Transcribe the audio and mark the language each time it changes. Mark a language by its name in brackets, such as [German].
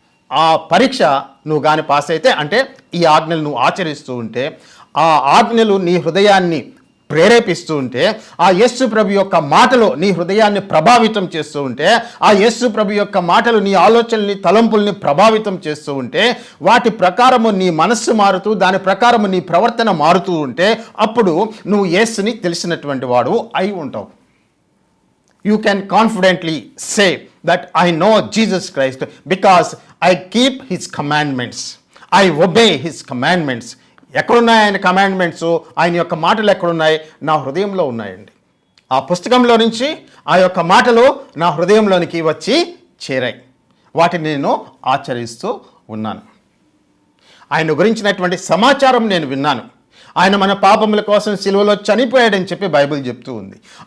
[Telugu] ఆ పరీక్ష నువ్వు కానీ పాస్ అయితే, అంటే ఈ ఆజ్ఞలు నువ్వు ఆచరిస్తూ ఉంటే, ఆ ఆజ్ఞలు నీ హృదయాన్ని ప్రేరేపిస్తూ ఉంటే, ఆ యేసు ప్రభు యొక్క మాటలు నీ హృదయాన్ని ప్రభావితం చేస్తూ ఉంటే, ఆ యేసు ప్రభు యొక్క మాటలు నీ ఆలోచనల్ని తలంపుల్ని ప్రభావితం చేస్తూ ఉంటే, వాటి ప్రకారము నీ మనస్సు మారుతూ దాని ప్రకారము నీ ప్రవర్తన మారుతూ ఉంటే, అప్పుడు నువ్వు యేసుని తెలిసినటువంటి వాడు అయి ఉంటావు. [English] You can confidently say that I know Jesus Christ because I keep his commandments. I obey his commandments. [Telugu] ఎక్కడున్నాయి ఆయన కమాండ్మెంట్స్? ఆయన యొక్క మాటలు ఎక్కడున్నాయి? నా హృదయంలో ఉన్నాయండి. ఆ పుస్తకంలో నుంచి ఆ యొక్క మాటలు నా హృదయంలోనికి వచ్చి చేరాయి. వాటిని నేను ఆచరిస్తూ ఉన్నాను. ఆయన గురించినటువంటి సమాచారం నేను విన్నాను. ఆయన మన పాపముల కోసం సిలువలో చనిపోయాడని చెప్పి బైబిల్ చెప్తూ ఉంది.